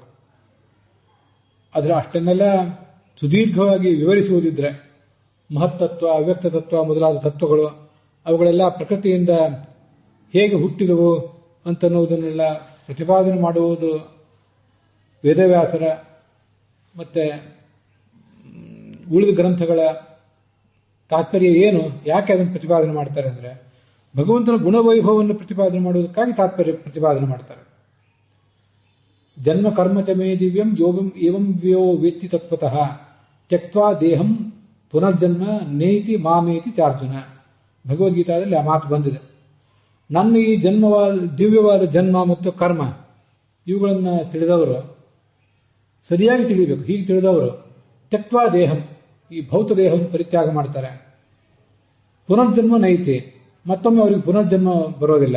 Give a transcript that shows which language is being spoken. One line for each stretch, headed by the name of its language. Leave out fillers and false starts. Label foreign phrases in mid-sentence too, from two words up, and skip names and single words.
Kannada: ಆದರೆ ಅಷ್ಟನ್ನೆಲ್ಲ ಸುದೀರ್ಘವಾಗಿ ವಿವರಿಸುವುದಿದ್ರೆ ಮಹತ್ತತ್ವ, ಅವ್ಯಕ್ತ ತತ್ವ ಮೊದಲಾದ ತತ್ವಗಳು ಅವುಗಳೆಲ್ಲ ಪ್ರಕೃತಿಯಿಂದ ಹೇಗೆ ಹುಟ್ಟಿದವು ಅಂತನ್ನುವುದನ್ನೆಲ್ಲ ಪ್ರತಿಪಾದನೆ ಮಾಡುವುದು ವೇದವ್ಯಾಸರ ಮತ್ತೆ ಉಳಿದ ಗ್ರಂಥಗಳ ತಾತ್ಪರ್ಯ ಏನು, ಯಾಕೆ ಅದನ್ನು ಪ್ರತಿಪಾದನೆ ಮಾಡ್ತಾರೆ ಅಂದರೆ ಭಗವಂತನ ಗುಣವೈಭವವನ್ನು ಪ್ರತಿಪಾದನೆ ಮಾಡುವುದಕ್ಕಾಗಿ ತಾತ್ಪರ್ಯ ಪ್ರತಿಪಾದನೆ ಮಾಡ್ತಾರೆ.
Sanskrit: ಜನ್ಮ ಕರ್ಮ ಚ ಮೇ ದಿವ್ಯಂ ಏವಂ ವ್ಯೋ ವೇತ್ತಿ ತತ್ವತಃ ತ್ಯಕ್ತ್ವಾ ದೇಹಂ ಪುನರ್ಜನ್ಮ ನೇತಿ ಮಾಮೇತಿ ಚಾರ್ಜುನ.
Kannada: ಭಗವದ್ಗೀತಾದಲ್ಲಿ ಆ ಮಾತು ಬಂದಿದೆ. ನನ್ನ ಈ ದಿವ್ಯವಾದ ಜನ್ಮ ಮತ್ತು ಕರ್ಮ ಇವುಗಳನ್ನು ತಿಳಿದವರು ಸರಿಯಾಗಿ ತಿಳಿಬೇಕು. ಹೀಗೆ ತಿಳಿದವರು
Sanskrit: ತ್ಯಕ್ತ್ವಾ ದೇಹಂ,
Kannada: ಈ ಭೌತ ದೇಹವನ್ನು ಪರಿತ್ಯಾಗ ಮಾಡ್ತಾರೆ.
Sanskrit: ಪುನರ್ಜನ್ಮ ನೈತಿ,
Kannada: ಮತ್ತೊಮ್ಮೆ ಅವರಿಗೆ ಪುನರ್ಜನ್ಮ ಬರೋದಿಲ್ಲ.